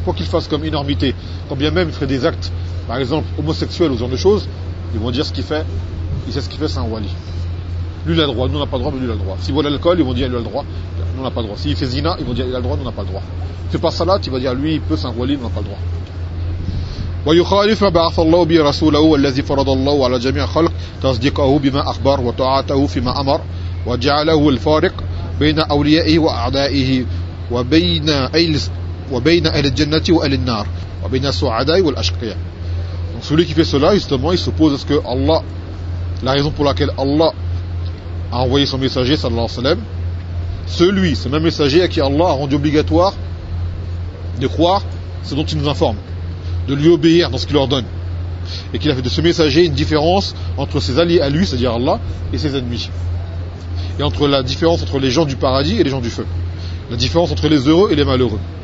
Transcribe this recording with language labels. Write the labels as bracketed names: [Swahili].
[French] Quoi qu'il fasse comme énormité, quand bien même il ferait des actes, par exemple homosexuels ou ce genre de choses, ils vont dire ce qu'il fait, il sait ce qu'il fait, c'est un wali. Lui il a le droit, nous on n'a pas le droit, mais lui il a le droit. S'il boit l'alcool, ils vont dire lui il a le droit, nous on n'a pas le droit. S'il fait zina, ils vont dire il a le droit, nous on n'a pas le droit. Fais pas ça là, tu vas dire lui il peut, c'est un wali, nous on n'a pas le droit. [Arabic] ويخالف ما بعث الله به رسوله والذي فرض الله على جميع خلق تصديقه بما أخبر وطاعته فيما أمر وجعله الفارق بين أوليائه وأعدائه وبين أهل الجنة وأهل النار وبين السعداء والأشقياء. [French] Donc celui qui fait cela, justement, il suppose que Allah, la raison pour laquelle Allah a envoyé son messager, sallallahu alayhi wa sallam, celui, ce même messager à qui Allah a rendu obligatoire de croire ce dont il nous informe, de lui obéir dans ce qu'il ordonne, et qu'il a fait de ce messager une différence entre ses alliés à lui, c'est-à-dire Allah, et ses ennemis, et entre la différence entre les gens du paradis et les gens du feu, la différence entre les heureux et les malheureux.